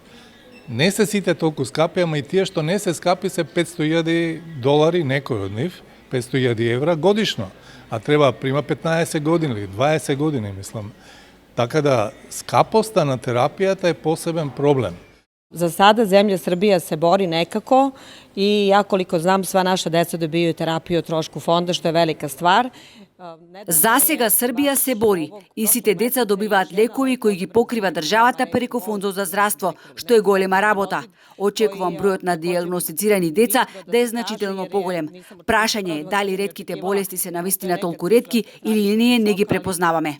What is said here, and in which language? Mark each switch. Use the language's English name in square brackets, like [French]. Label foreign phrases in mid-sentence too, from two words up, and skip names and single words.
[Macedonian] Не се сите толку скапи, ама и тие што не се скапи се $500.000, некој од нив, €500.000 годишно, а треба прима 15 години или 20 години, мислам. Така да, скапоста на терапијата е посебен проблем. [Serbian] За sada zemlja Srbija se bori nekako i ja koliko znam sva naša deca dobijaju terapiju o trošku fonda, što je velika stvar. [Macedonian] Засега Србија се бори и сите деца добиваат лекови кои ги покрива државата преку фондот за здравство, што е голема работа. Очекувам бројот на дијагностицирани деца да е значително поголем. Прашање е дали ретките болести се навистина толку ретки или ние не ги препознаваме.